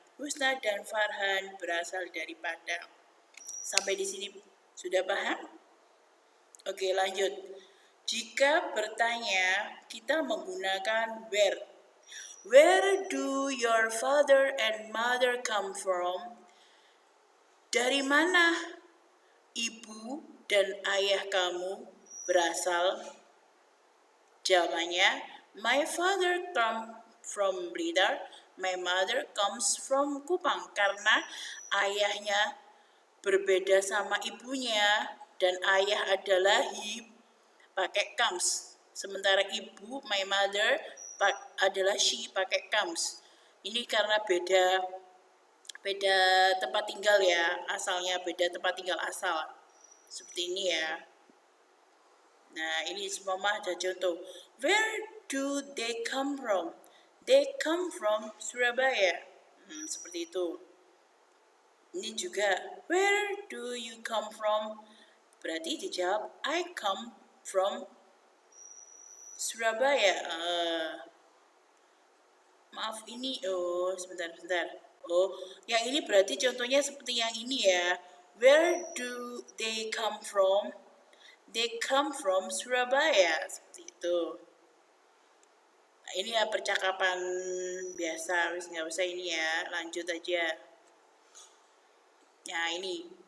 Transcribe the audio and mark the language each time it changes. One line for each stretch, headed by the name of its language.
Indonesian: Husna dan Farhan berasal dari Padang. Sampai di sini sudah paham? Oke, lanjut. Jika bertanya, kita menggunakan where.
English: Where do your father and mother come from?
Indonesian: Dari mana ibu dan ayah kamu berasal?
English: Jawabannya, my father come from Blitar, my mother comes from Kupang.
Indonesian: Karena ayahnya berbeda sama ibunya dan ayah adalah he, pakai comes. Sementara ibu,
English: my mother,
Indonesian: adalah she, pakai comes. Ini karena beda tempat tinggal ya, asalnya beda tempat tinggal asal. Seperti ini ya. Nah, ini semua ada contoh.
English: Where do they come from? They come from Surabaya.
Indonesian: Seperti itu. Ini juga,
English: where do you come from?
Indonesian: Berarti dijawab,
English: I come from Surabaya.
Indonesian: Maaf ini, sebentar. Yang ini berarti contohnya seperti yang ini ya.
English: Where do they come from? They come from Surabaya.
Indonesian: Seperti itu. Nah, ini ya percakapan biasa, nggak usah ini ya, lanjut aja. Nah ini,